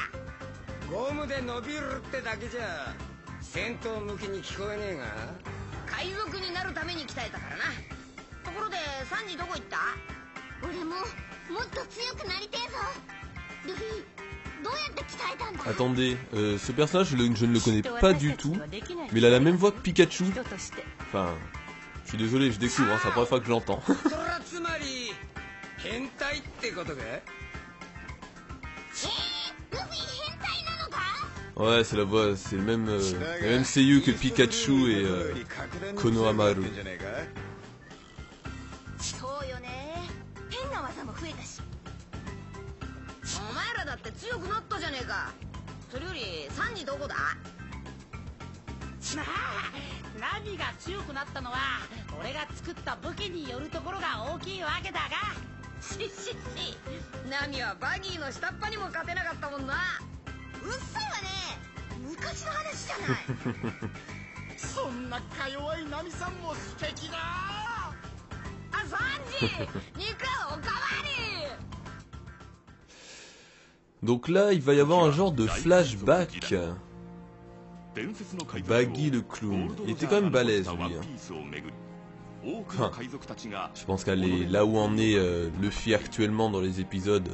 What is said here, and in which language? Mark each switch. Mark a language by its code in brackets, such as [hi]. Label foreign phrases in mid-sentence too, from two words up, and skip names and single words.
[ja] ゴムで伸びるってだけじゃ戦闘向きに聞こえねえが。海賊になるために鍛えたからな。ところでサンジどこ行った？俺ももっと強くなりてえぞ。ルフィ、どうやって鍛えたんだ？ [fr] Attendez, ce personnage, je ne le connais pas du tout, mais il a la même voix que Pikachu. Enfin, je suis désolé, je découvre, hein, c'est la première fois que je l'entends. [ja] そらつまり変態ってことか？ルフィ変態なのか？ [fr] Ouais, c'est la voix, c'est le même seiyuu que Pikachu et Konohamaru. [ja] そうよね。変な技も増えたし。お前らだって強くなったじゃねえか。それよりサンジどこだ？まあナミが強くなったのは俺が作った武器によるところが大きいわけだが。しナミはバギーの下っ端にも勝てなかったもんな。うっさいわね。昔の話じゃない。そんなか弱いナミさんも素敵だ。あ、サンジ肉おかわり。 [fr] Donc là, il va y avoir un genre de flashback. Baggy le clown. Il était quand même balèze, lui. Enfin, je pense qu'elle est là où en est Luffy actuellement dans les épisodes.